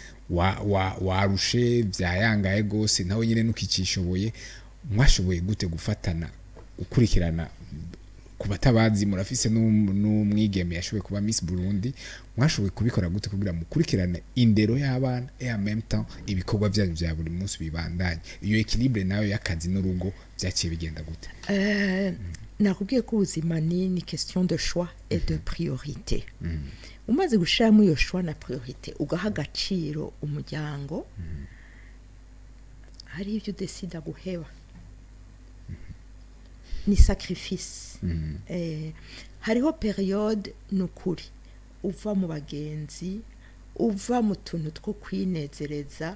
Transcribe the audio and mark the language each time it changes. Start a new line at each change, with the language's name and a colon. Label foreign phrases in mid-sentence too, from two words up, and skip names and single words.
Rundi: warushe vyayangaye gose nawe nyene nukicishoboye mwashoboye gute gufatana ukurikirana kubatabazi murafise n'umwigeme yashoboye kuba Miss Burundi mwashoboye kubikora gute kugira mukurikirane indero y'abana
French: et en même temps
Rundi: ibikorwa byanyu bya buri munsi bibandanye iyo équilibre nayo y'akazi n'urugo byaciye bigenda gute nakubwiye ko ubuzima ni
French: question de choix et de priorité
Rundi: umaze gushiramo iyo choix na priorité ugaha agaciro umuryango hari ibyo udesida guheba ni sacrifice hariho periode nukuri uva mu bagenzi uva mu tuntu two kwinezereza